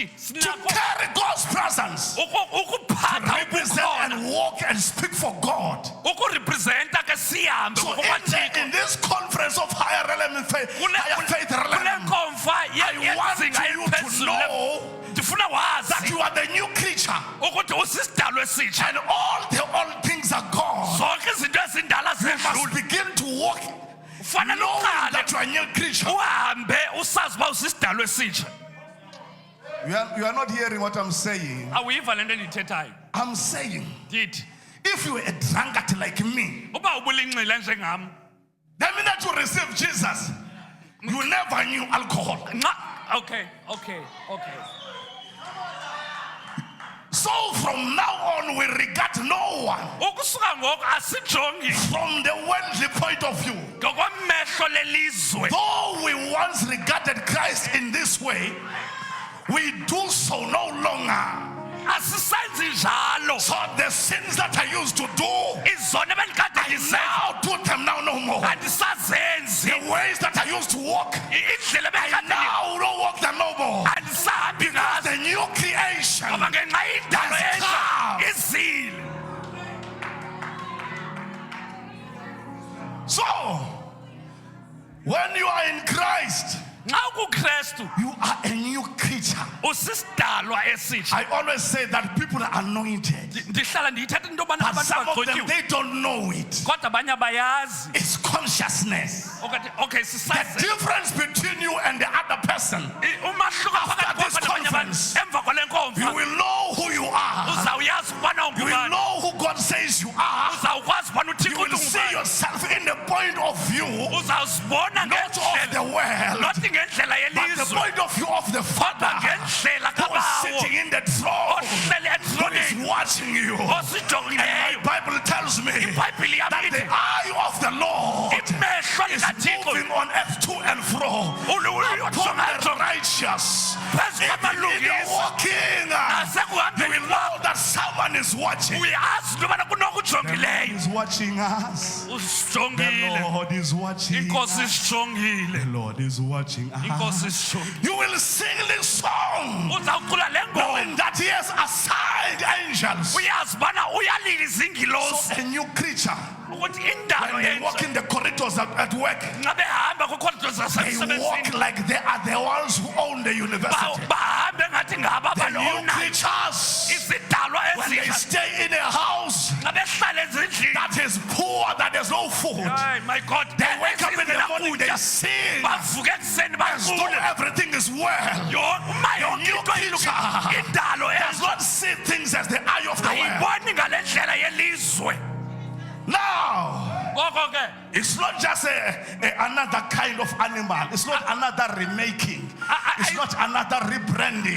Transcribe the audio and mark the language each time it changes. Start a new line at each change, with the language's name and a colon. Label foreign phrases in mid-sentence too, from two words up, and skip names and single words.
English: to
Xhosa: Sinakho
English: carry God's presence,
Xhosa: ukuphatha
English: represent
Xhosa: ubukhona.
English: and walk and speak for God.
Xhosa: Ukurepresenta ke sihambe
English: So
Xhosa: ngokukaThixo.
English: in this conference of higher element faith, higher faith
Xhosa: Kule
English: realm,
Xhosa: nkomfa
English: I want
Xhosa: yezinga
English: you to
Xhosa: eliphezulu.
English: know
Xhosa: Ndifuna
English: that
Xhosa: wazi
English: you are the new creature
Xhosa: ukuthi usisidalwa esitsha.
English: and all the old things are gone.
Xhosa: Zonke izinto ezindala
English: You must
Xhosa: zedlule.
English: begin to walk
Xhosa: Kufanele
English: knowing
Xhosa: uqale
English: that you are a new creature.
Xhosa: uhambe usazi uba usisidalwa esitsha.
English: You are not hearing what I'm saying.
Xhosa: Awuyiva le nto endiyithethayo.
English: I'm saying,
Xhosa: Ndithi
English: if you are a drunkard like me,
Xhosa: uba ubulinxila njengam.
English: the minute you receive Jesus, you never knew alcohol. Okay. So from now on, we regard no one
Xhosa: Ukusuka ngoku asijongi
English: from the worldly point of view.
Xhosa: ngokwamehlo lelizwe.
English: Though we once regarded Christ in this way, we do so no longer.
Xhosa: Asisenzi njalo.
English: So the sins that I used to do,
Xhosa: Izona bendikade
English: I
Xhosa: ndizenza
English: now do them now no more.
Xhosa: andisazenzi.
English: The ways that I used to walk,
Xhosa: Indlela
English: I
Xhosa: bendikade
English: now don't walk them no more.
Xhosa: andisahambi ngazo.
English: The new creation.
Xhosa: Ngoba ngenxa yendalo
English: Has
Xhosa: entsha
English: come.
Xhosa: izile.
English: So, when you are in Christ,
Xhosa: Nxa ukuKristu
English: you are a new creature.
Xhosa: usisidalwa esitsha.
English: I always say that people are anointed,
Xhosa: Ndihlala ndiyithetha into yobana
English: but
Xhosa: abantu
English: some of them,
Xhosa: bagqotyiwe.
English: they don't know it.
Xhosa: Kodwa abanye abayazi.
English: It's consciousness. Okay, The
Xhosa: sisazi.
English: difference between you and the other person,
Xhosa: Umahluko
English: After
Xhosa: phakathi
English: this
Xhosa: kwakho nabanye abantu
English: conference,
Xhosa: emva kwale
English: you
Xhosa: nkomfa
English: will know who you are.
Xhosa: uzawuyazi ukubana
English: You will
Xhosa: ungubani.
English: know who God says you are.
Xhosa: Uzawukwazi ukubana
English: You
Xhosa: uThixo
English: will
Xhosa: uthi
English: see
Xhosa: ungubani.
English: yourself in the point of view,
Xhosa: Uzawuzibona
English: not of the
Xhosa: ngendlela
English: world,
Xhosa: not ngendlela
English: but the
Xhosa: yelizwe
English: point of view of the Father
Xhosa: ngendlela
English: who is
Xhosa: kabawo
English: sitting in the throne,
Xhosa: ohlele
English: who is
Xhosa: etroneni
English: watching you. And my
Xhosa: osijongileyo.
English: Bible tells me
Xhosa: iBhayibhile
English: that
Xhosa: yami
English: the
Xhosa: ithi
English: eye of the Lord
Xhosa: imehlo
English: is
Xhosa: likaThixo
English: moving on earth to and fro upon the righteous.
Xhosa: phezu
English: If you're
Xhosa: kwamalungisa
English: walking, you
Xhosa: nasekuhambeni
English: will know that someone is watching.
Xhosa: uyazi into yobana kunokujongileyo
English: is watching us. The
Xhosa: usijongile.
English: Lord is watching
Xhosa: Inkosi
English: us.
Xhosa: isijongile.
English: The Lord is watching
Xhosa: Inkosi
English: us.
Xhosa: isijongile.
English: You will sing this song
Xhosa: Uzawucula le
English: knowing
Xhosa: ngoma
English: that He has assigned angels.
Xhosa: uyazi ubana uyalila izingilosi
English: So a new creature,
Xhosa: ukuthi indalo
English: when they walk
Xhosa: entsha
English: in the corridors at work,
Xhosa: nxa behamba kwikhorido
English: they walk
Xhosa: zasemsebenzini
English: like they are the ones who own the university.
Xhosa: bahambe ngathi ngaba
English: The new
Xhosa: balona
English: creatures,
Xhosa: izidalwa
English: when they
Xhosa: ezitsha
English: stay in a house
Xhosa: nxa behlala ezindlini.
English: that is poor, that there's no food, Hayi, my God, they wake up in the morning, they
Xhosa: kutya
English: sing
Xhosa: bavuka ekuseni
English: as though
Xhosa: baqule
English: everything is well.
Xhosa: uma yonke
English: new
Xhosa: into ilungile.
English: creature
Xhosa: Indalo
English: does not see things as the eye of the world.
Xhosa: ayiboni ngale ndlela yelizwe.
English: Now,
Xhosa: Ngoko ke
English: it's not just another kind of animal. It's not another remaking. It's not another rebranding.